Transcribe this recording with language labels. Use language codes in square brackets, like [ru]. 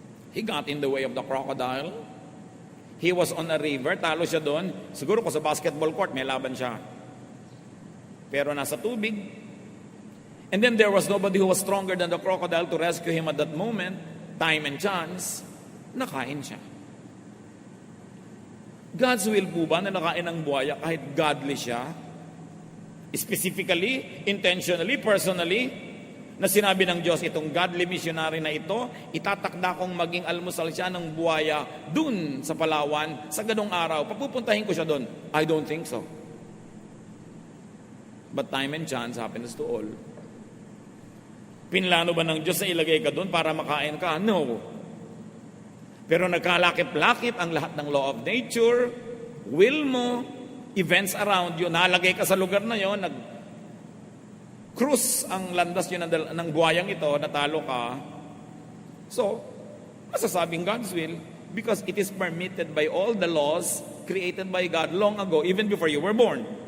[en] He got in the way of the crocodile. He was on a river, [tl] talo siya doon. Siguro kung sa basketball court, may laban siya. Pero nasa tubig. [en] And then there was nobody who was stronger than the crocodile to rescue him at that moment. Time and chance, [tl] nakain siya. God's will po ba na nakain ng buhaya kahit godly siya? [en] Specifically, intentionally, personally, [tl] na sinabi ng Diyos, itong godly missionary na ito, itatakda kong maging almusal siya ng buhaya dun sa Palawan, sa ganong araw. Papupuntahin ko siya dun. [en] I don't think so. But time and chance happens to all. [tl] Pinlano ba ng Diyos na ilagay ka dun para makain ka? [en] No. [tl] Pero nagkalakip-lakip ang lahat ng law of nature, will mo, [en] events around you, [tl] nalagay ka sa lugar na yon, cruise ang landas yun ng buhayang ito, natalo ka, [en] So, [tl] masasabing [en] God's will because it is permitted by all the laws created by God long ago, even before you were born.